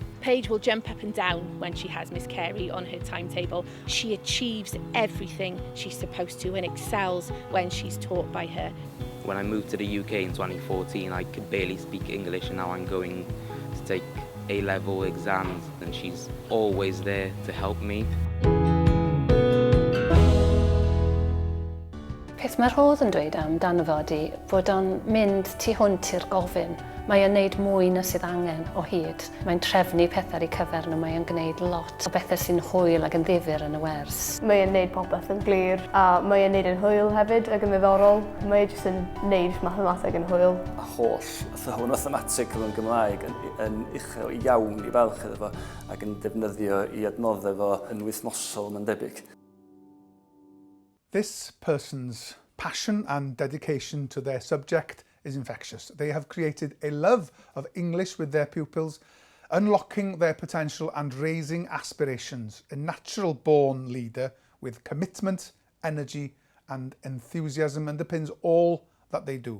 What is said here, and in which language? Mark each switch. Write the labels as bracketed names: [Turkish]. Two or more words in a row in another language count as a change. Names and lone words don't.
[English] Paige will jump up and down when she has Miss Carey on her timetable. She achieves everything she's supposed to and excels when she's taught by her. When I moved to the UK in 2014, I could barely speak English, and now I'm going to take A-level exams, and she's always there to help me. [Welsh] Peth mae Rhodd yn dweud amdano fo ydi bod o'n mynd tu hwnt i'r gofyn. Mae o'n gwneud mwy na sydd angen o hyd. Mae'n trefnu pethau ar ei cyfer nhw, mae o'n gwneud lot o bethau sy'n hwyl ac yn ddifyr yn y wers. Mae o'n gwneud popeth yn glir, a mae o'n gwneud yn hwyl hefyd ac yn ddiddorol. Mae o'n jyst yn gwneud mathemateg yn hwyl. Holl athrawon mathematig yn Gymraeg yn uchel iawn I ferch iddo fo ac yn defnyddio I adnoddau fo yn wythnosol yn debyg. [English] This person's passion and dedication to their subject is infectious. They have created a love of English with their pupils, unlocking their potential and raising aspirations. A natural-born leader with commitment, energy and enthusiasm underpins all that they do.